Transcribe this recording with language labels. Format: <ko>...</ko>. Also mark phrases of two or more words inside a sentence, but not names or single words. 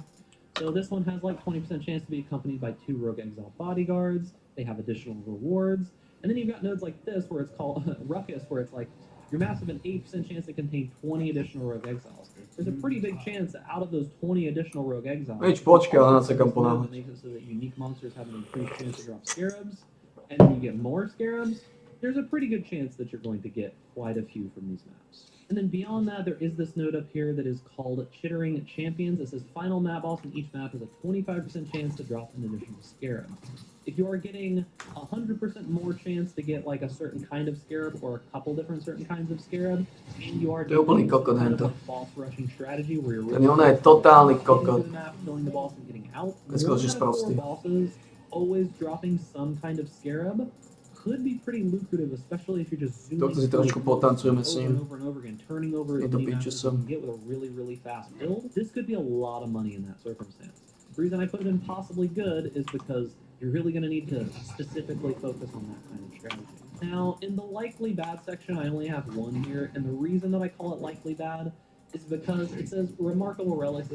<en>So this one has like 20% chance to be accompanied by 2 Rogue Exile bodyguards. They have additional rewards. And then you've got nodes like this where it's called Ruckus, where it's like your maps have an 8% chance to contain 20 additional Rogue Exiles. There's a pretty big chance that out of those 20 additional Rogue Exiles,</en> <sk>Počkaj, ale na sa kam ponáhľať.</sk> <en>makes it so that unique monsters have an increased chance to drop scarabs, and then you get more scarabs. There's a pretty good chance that you're going to get quite a few from these maps. And then beyond that, there is this node up here that is called Chittering Champions. It says final map boss in each map has a 25% chance to drop an additional scarab. If you are getting 100% more chance to get like a certain kind of scarab or a couple different certain kinds of scarab, and you are</en> <sk>To je úplný</sk> <en>doing some</en> <sk>kokot</sk> <en>kind of</en> <sk>hento.</sk> <en>like boss rushing strategy where you're</en> <sk>Ten Jona je totálny</sk> <en>getting</en> <sk>kokot.</sk> <en>through the map, killing the boss and getting out,</en> <sk>Neskutočne</sk> <en>1 out of 4</en> <sk>sprostý.</sk> <en>bosses always dropping some kind of scarab could be pretty lucrative, especially if you're just zooming</en> <sk>Tohto si trošku potancujeme s ním.</sk> <en>over and over again, turning over</en> <sk>Je</sk> <en>as</en> <sk>to</sk> <en>many maps</en> <sk>piče</sk> <en>as you</en> <sk>som.</sk> <en>can get with a really, really fast build. This could be a lot of money in that circumstance. The reason I put it in possibly good is because you're really going to need to specifically focus on that kind of strategy. Now, in the likely bad section, I only have one here, and the reason that I call it likely bad is because it says remarkable relics.</en>